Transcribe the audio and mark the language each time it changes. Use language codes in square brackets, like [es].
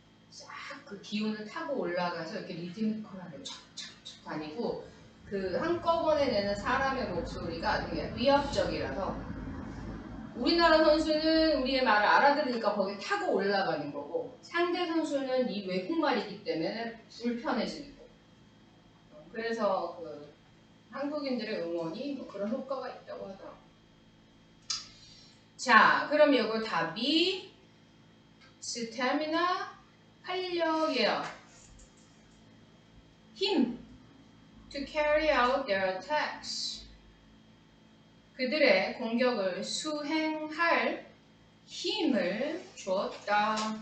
[ko] 싹 그 기운을 타고 올라가서 이렇게 리듬컬하게 착착착 다니고 그 한꺼번에 내는 사람의 목소리가 되게 위협적이라서 우리나라 선수는 우리의 말을 알아들으니까 거기 타고 올라가는 거고 상대 선수는 이 외국말이기 때문에 불편해지는 거고. 그래서 그 한국인들의 응원이 뭐 그런 효과가 있다고 하더라고요. 자, 그럼 이거 답이 스태미나, 활력이에요. 힘. [en] To carry out their attacks. [ko] 그들의 공격을 수행할 힘을 주었다.